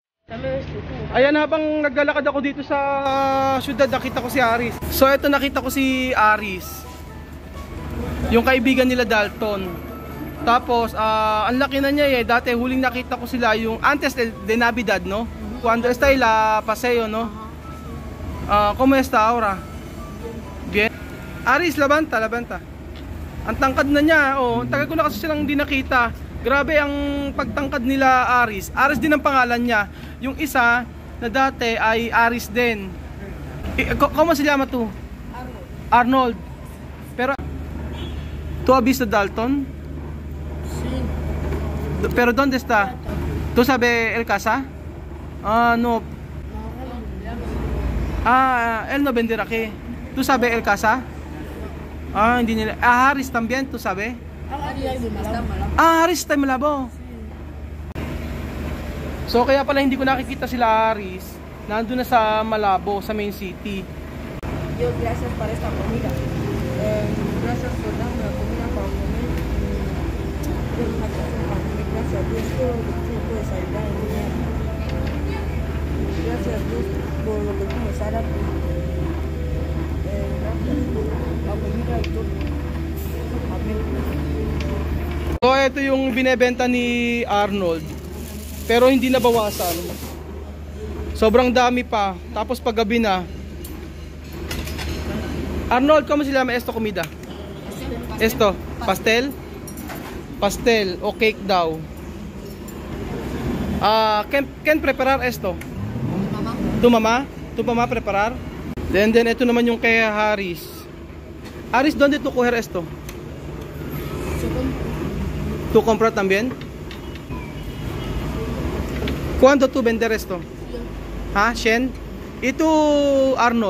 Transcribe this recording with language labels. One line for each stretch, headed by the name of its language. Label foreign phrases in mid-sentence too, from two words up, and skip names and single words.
Filipino: Ayan, habang naglalakad ako dito sa syudad, nakita ko si Aris. So ito, nakita ko si Aris, yung kaibigan nila Dalton. Tapos ang laki na niya eh. Dati huling nakita ko sila yung
Spanish: antes de Navidad,
Filipino: no?
Spanish: Cuando está la paseo, no? ¿Cómo está ahora? Bien.
Filipino: Aris, labanta. Ang tangkad na niya, oh. Tagal ko na kasi silang hindi nakita. Grabe ang pagtangkad nila Aris. Aris din ang pangalan niya. Yung isa na dati ay Aris din.
Spanish: ¿Cómo se llama tú? Arnold. Pero ¿tú has visto Dalton? Sí. Pero ¿dónde está? ¿Tú sabes el casa? No. Él no venderá aquí. ¿Tú sabes el casa?
Filipino: Hindi nila.
Spanish: Haris también, ¿tú sabes?
Filipino: Haris tayo Malabo. So kaya pala hindi ko nakikita sila Haris. Nandun na sa Malabo, sa
English: main city.
Spanish: Dios, gracias por esta comida. Gracias por darme la comida para comer. Gracias Dios por lo que tú puedes ayudar en mi vida. Gracias Dios por lo que tú me harás. Gracias por la comida y todo. Amén.
Filipino: So ito yung binebenta ni Arnold. Pero hindi nabawasan. Sobrang dami pa. Tapos paggabi na. Arnold,
Spanish: ¿cómo se llama esto comida? Esto, pastel? Pastel o cake daw. ¿Quién preparar esto? Tu mamá? Tu mamá preparar?
Filipino: Then ito naman yung kay Haris. Haris,
Spanish: ¿dónde tú coger esto? ¿Tú compras también? ¿Cuándo tú vender esto? ¿100? ¿Y tú, Arnold?